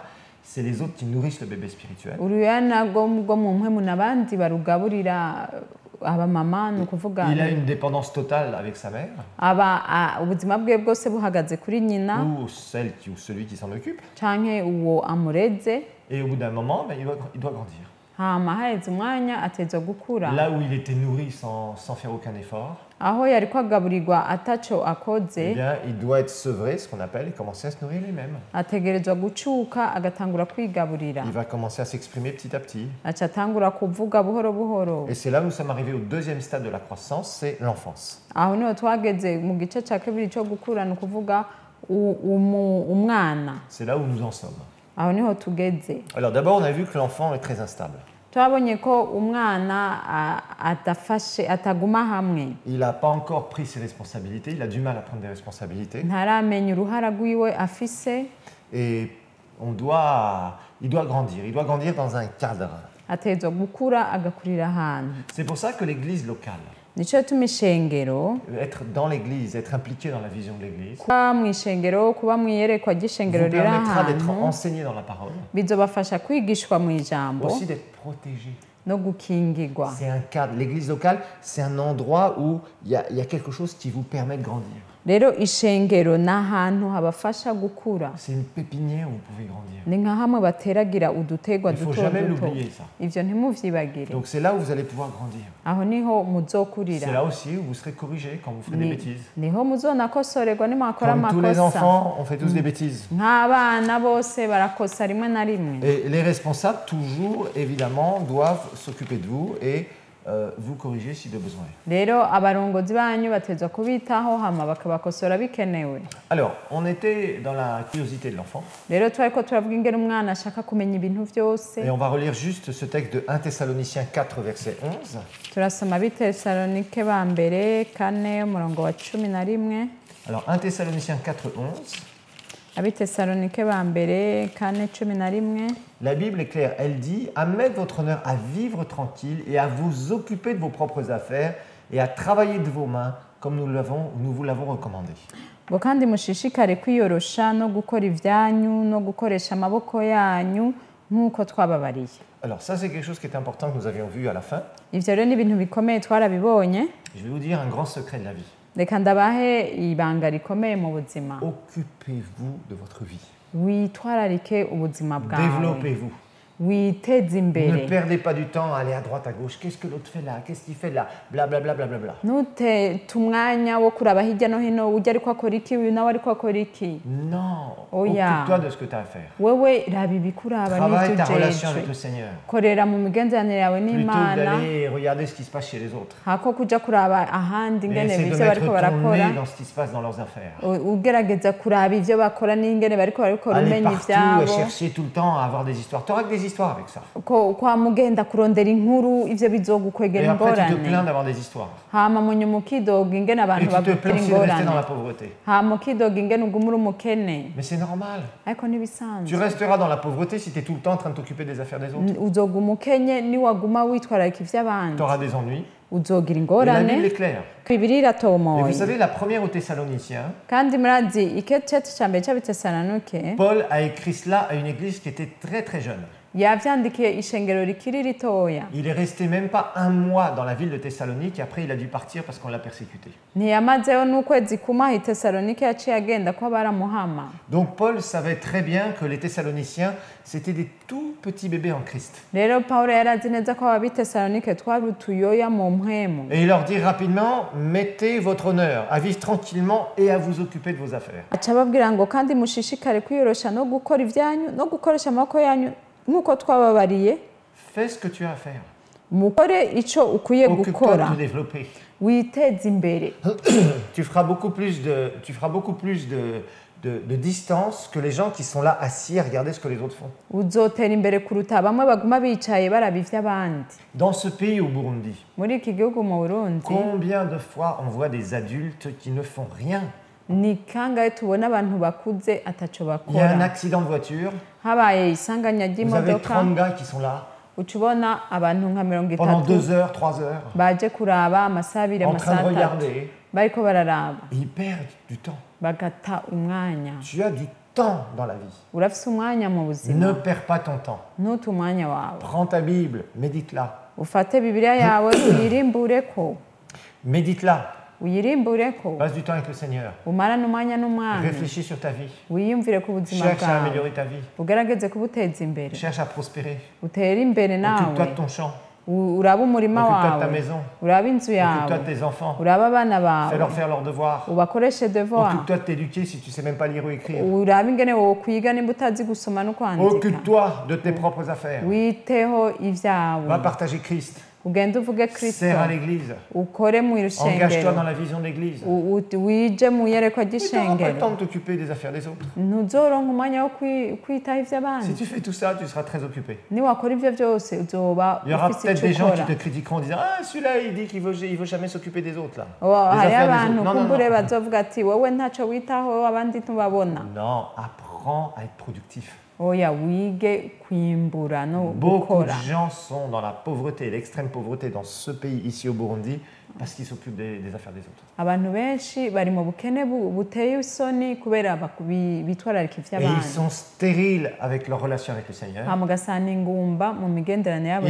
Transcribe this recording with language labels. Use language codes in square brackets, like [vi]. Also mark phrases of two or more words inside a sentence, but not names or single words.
[fr] C'est les autres qui nourrissent le bébé spirituel. [rn] uruyoya nabwo bwo mu mpwemu n'abandi barugaburira abamama ni ukuvuga [fr] Il a une dépendance totale avec sa mère, [rn] ubuzima bwe bwose buhagaze kuri nyina [fr] ou celui qui s'en occupe. [rn] canke uwo amureze [fr] Et au bout d'un moment, ben, il doit grandir. [rn] hama haheze umwanya atezwa gukura [fr] Là où il était nourri sans faire aucun effort, [rn] aho yariko agaburirwa ataco eh akoze [fr] bien, il doit être sevré, ce qu'on appelle, et commencer à se nourrir lui-même. [rn] ategerezwa gucuka agatangura kwigaburira [fr] Il va commencer à s'exprimer petit à petit. [rn] aca atangura kuvuga buhoro buhoro [fr] Et c'est là où nous sommes arrivés au deuxième stade de la croissance, c'est l'enfance. [rn] aho niho twageze mu gice ca kabiri co gukura ni ukuvuga umwana [fr] C'est là où nous en sommes. [rn] aho niho tugeze [fr] Alors d'abord, on a vu que l'enfant est très instable. [rn] twabonye ko umwana ataguma hamwe [fr] Il n'a pas encore pris ses responsabilités, il a du mal à prendre des responsabilités. [rn] ntaramenya uruhara rwiwe afise [fr] Et il doit grandir dans un cadre. [rn] ategerezwa gukura agakurira ahantu [fr] C'est pour ça que l'église locale, [rn] nico gituma ishengero [fr] être dans l'église, être impliqué dans la vision de l'église, [rn] kuba mu ishengero kuba mu iyerekwa ry'ishengero [fr] vous [rn] riri [fr] permettra d'être [rn] ahantu [fr] enseigné dans la parole, [rn] bizobafasha kwigishwa mu ijambo [fr] aussi d'être protégé. [rn] no gukingirwa. [fr] C'est un cadre. L'église locale, c'est un endroit où il y a quelque chose qui vous permet de grandir. [rn] rero ishengero ni ahantu habafasha gukura [fr] C'est une pépinière où vous pouvez grandir. [rn] ni nka hamwe bateragira udutegwa [fr] Il ne faut [rn] duto [fr] jamais [rn] duto [fr] l'oublier, ça. [rn] ivyo ntimuvyibagire [fr] Donc c'est là où vous allez pouvoir grandir. [rn] aho niho [fr] C'est [rn] muzokurira [fr] là aussi où vous serez corrigé quand vous ferez des bêtises. [rn] niho muzonakosorerwa nimwakora [fr] Comme tous les [rn] amakosa [fr] enfants, on fait tous des bêtises. [rn] nk'abana bose barakosa rimwe na rimwe [fr] Et les responsables, toujours, évidemment, doivent s'occuper de vous et vous corriger si de besoin. [rn] rero abarongozi banyu batezwa kubitaho hama bakabakosora bikenewe. [fr] Alors, on était dans la curiosité de l'enfant. [rn] rero twariko turavuga ingene umwana ashaka kumenya ibintu vyose [fr] Et on va relire juste ce texte de 1 Thessaloniciens 4, verset 11. [rn] turasoma bitesalonike ba mbere 4 umurongo wa 11. [fr] Alors, 1 Thessaloniciens 4, 11. [rn] abitesalonike ba mbere 4:11. [fr] La Bible est claire, elle dit « À mettre votre honneur à vivre tranquille et à vous occuper de vos propres affaires et à travailler de vos mains comme nous vous l'avons recommandé. » [rn] ngo kandi mushishikare kwiyorosha no gukora ivyanyu no gukoresha amaboko yanyu nk'uko twababariye. [fr] Alors ça, c'est quelque chose qui est important que nous avions vu à la fin. [rn] Ivyo rero ni ibintu bikomeye twarabibonye. [fr] Je vais vous dire un grand secret de la vie. [rn] Reka ndabahe ibanga rikomeye mu buzima. [fr] Occupez-vous de votre vie. [rn] Witwararike ubuzima bwawe. [fr] Développez-vous. [rn] Witeze imbere. [fr] Ne perdez pas du temps à aller à droite, à gauche. Qu'est-ce que l'autre fait là? Qu'est-ce qu'il fait là? Blablabla. Bla, bla, bla, bla. [rn] Ntute umwanya wo kuraba hirya no hino ujya ariko akora iki uyu nawe ariko akora iki. [fr] Non. [rn] Oya. [fr] Occupe-toi de ce que tu as à faire. [rn] Wewe raba ibikuraba [fr] Travaille ta [rn] n'ivyo [fr] relation avec [rn] ujejwe. [fr] le Seigneur. [rn] Korera mu migenderanire yawe [fr] Plutôt que [rn] n'Imana. [fr] d'aller regarder ce qui se passe chez les autres. [rn] hako kuja kuraba ahandi [fr] Et [rn] ingene [fr] essaie de [rn] bivyo [fr] mettre [rn] bariko [fr] ton [rn] barakora. [fr] nez dans ce qui se passe dans leurs affaires. [rn] Ugerageza kuraba ivyo bakora n'ingene bariko barabikora [fr] Aller [rn] umenya [fr] partout et [rn] ivyabo. [fr] chercher tout le temps à avoir des histoires. Tu auras que des histoires avec ça. [rn] ko kwa mugenda kurondera inkuru ivyo [fr] Et [rn] bizogukwegera [fr] après, tu te [rn] ingorane [fr] plains d'avoir des histoires. [rn] hama munyuma ukidoga ingene [fr] Et [rn] abantu [fr] tu te [rn] bagutera [fr] plains aussi de rester dans la [rn] ingorane [fr] pauvreté. [rn] hama ukidoga ingene uguma uri umukene [fr] Mais c'est normal. [rn] ariko [fr] Tu [rn] ntibisanzwe [fr] resteras dans la pauvreté si tu es tout le temps en train de t'occuper des affaires des autres. [rn] uzoguma ukenye niwaguma witwararika ivy'abandi [fr] Tu auras des ennuis. [rn] uzogira [fr] Et la Bible [rn] ingorane [fr] est claire. [rn] bibiri [fr] Et [rn] iratomoye [fr] vous savez, la première aux Thessaloniciens, [rn] kandi murazi ikete ca mbere c'abitesalonika [fr] Paul a écrit cela à une église qui était très très jeune. [rn] yavyandikiye ishengero rikiri ritoya [fr] Il est resté même pas un mois dans la ville de Thessalonique et après il a dû partir parce qu'on l'a persécuté. [rn] ntiyamazeho n'ukwezi kumwe aho itesalonika yaciye agenda ko baramuhama. [fr] Donc Paul savait très bien que les Thessaloniciens, c'était des tout petits bébés en Christ. [rn] rero pawulo yari azi neza ko ababitesalonike twari utuyoya mu mpwemu. [fr] Et il leur dit rapidement, mettez votre honneur à vivre tranquillement et à vous occuper de vos affaires. [rn] aca ababwira ngo kandi mushishikare kwiyorosha no gukora ivyanyu no gukoresha amaboko yanyu nk'uko twababariye. [fr] Fais ce que tu as à faire. [rn] mukore ico ukwiye [fr] Occupe-toi [rn] gukora [fr] de te développer. [rn] witeze imbere [fr] Tu feras beaucoup plus de distance que les gens qui sont là assis à regarder ce que les autres font. [rn] uzotera imbere kuruta bamwe baguma bicaye baraba ivy'abandi. [fr] Dans ce pays, au Burundi, [rn] Muri iki gihugu mu Burundi [fr] combien de fois on voit des adultes qui ne font rien? [rn] ni kangahe tubona abantu bakuze ataco [fr] Il y a un [rn] bakora, [fr] accident de voiture, [rn] habaye isanganya [fr] vous avez [rn] ry'imodoka [fr] 30 gars qui sont là [rn] uca ubona abantu nka [fr] pendant [rn] 30 [fr] 2 heures, 3 heures, [rn] baje kuraba amasaha abiri [fr] en train de [rn] amasaha atatu [fr] regarder. [rn] bariko bararaba [fr] Ils perdent du temps. [rn] bagata umwanya. [fr] Tu as du temps dans la vie. [rn] Urafise umwanya mu [fr] Ne [rn] buzima, [fr] perds pas ton temps. [rn] ntuta umwanya wawe, [fr] Prends ta Bible, médite-la. [rn] ufate bibiliya yawe uyirimbureko, [fr] Médite-la. [rn] uyirimbureko, [fr] Passe du temps avec le Seigneur. [rn] umarane umwanya n'umwami, [fr] Réfléchis sur ta vie. [rn] wiyumvire ku buzima [fr] Cherche à [rn] bwawe, [fr] améliorer ta vie. [rn] ugerageze kubuteza imbere, [fr] Cherche à prospérer. [rn] utere imbere [fr] Occupe-toi [rn] nawe, [fr] de ton champ. [rn] urabe umurima [fr] Occupe-toi de ta [rn] wawe, [fr] maison. [rn] urabe inzu yawe, [fr] Occupe-toi de tes enfants. [rn] urabe abana bawe, [fr] Fais-leur faire leurs devoirs. [rn] ubakoreshe devoir, [fr] Occupe-toi de t'éduquer si tu ne sais même pas lire ou écrire. [rn] urabe ingene wokwiga nimba utazi gusoma no kwandika, [fr] Occupe-toi de tes propres affaires. [rn] witeho ivyawe, [fr] Va partager Christ. [rn] ugende uvuge Kristo, [fr] Sers à l'église. [rn] ukore mu [fr] Engage-toi [rn] rushengero, [fr] dans la vision de l'église. [rn] wije mu iyerekwa [fr] Mais tu n'auras pas le [rn] ry'ishengero, [fr] temps de t'occuper des affaires des autres. [rn] ntuzoronka umwanya wo kwitaho [fr] Si [rn] ivy'abandi. [fr] tu fais tout ça, tu seras très occupé. [rn] Niwakora ivyo vyose uzoba [fr] Il y aura [rn] ufise [fr] peut-être [rn] ico [fr] des gens qui [rn] ukora. [fr] te critiqueront en disant ah celui-là il dit qu'il veut jamais s'occuper des autres là. [rn] Hariho [fr] affaires des [rn] abantu [fr] autres. Non, non, [rn] kumbure [fr] non. [rn] bazovuga ati wowe ntaco witaho abandi ntubabona. [fr] Non, apprends à être productif. [rn] Oya wige kwimbura no [fr] Beaucoup de [rn] gukora. [fr] gens sont dans la pauvreté, l'extrême pauvreté dans ce pays ici au Burundi parce qu'ils s'occupent des affaires des autres. [rn] Abantu benshi bari mu bukene buteye isoni kubera bitwararika [fr] Et ils [rn] ivy'abandi. [fr] sont stériles avec leur relation avec le Seigneur. [rn] Hama ugasanga ingumba mu migenderanire yabo